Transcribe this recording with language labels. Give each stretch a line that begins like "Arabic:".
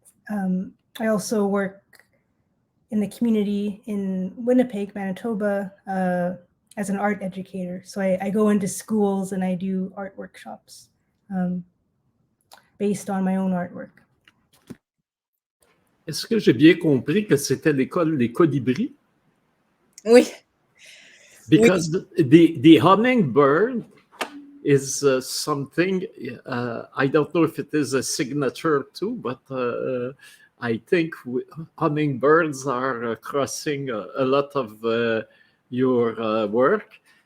English: I also work in the community in Winnipeg, Manitoba, as an art educator. So I go into schools and I do art workshops based on my own artwork.
French: Est-ce que j'ai bien compris que c'était l'école des colibris? Oui.
English: Because the hummingbird is something, I don't know if it is a signature too, but I think hummingbirds are crossing a lot of your work.